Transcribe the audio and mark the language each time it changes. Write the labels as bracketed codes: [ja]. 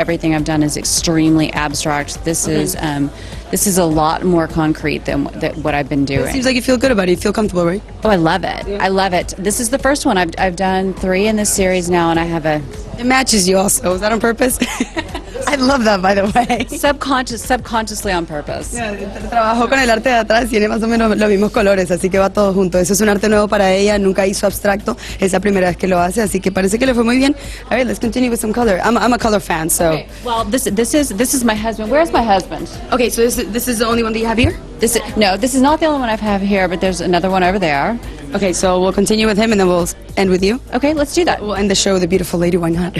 [en] Everything I've done is extremely abstract. This is a lot more concrete than what I've been doing. It seems like you feel good about it. You feel comfortable, right? Oh, I love it. Yeah. I love it. This is the first one. I've done 3 in this series now, and I have It matches you also. Is that on purpose? I love that, by the way. subconsciously on purpose. [es] Trabajó con el arte de atrás, tiene más o menos los mismos colores, así que va todo junto. Eso es un arte nuevo para ella, nunca hizo abstracto, es la primera vez que lo hace, así que parece que le fue muy bien. [en] All right, let's continue with some color. I'm a color fan, so. Okay. Well, this is my husband. Where's my husband? Okay, so this is the only one that you have here? This is not the only one I have here, but there's another one over there. Okay, so we'll continue with him and then we'll end with you. Okay, let's do that. We'll end the show with a beautiful lady, why not?